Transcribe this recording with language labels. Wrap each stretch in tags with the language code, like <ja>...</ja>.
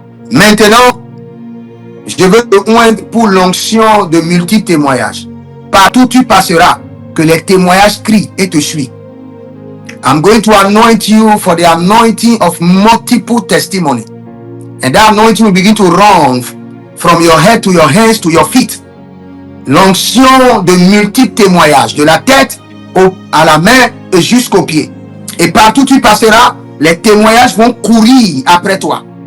<fr>Maintenant, je veux te oindre pour l'onction de multiples témoignages. Partout tu passeras, que les témoignages crient et te suivent.</fr> <en>I'm going to anoint you for the anointing of multiple testimony. And that anointing will begin to run from your head to your hands to your feet.</en> <fr>L'onction de multiples témoignages, de la tête à la main et jusqu'aux pieds. Et partout tu passeras, les témoignages vont courir après toi.</fr>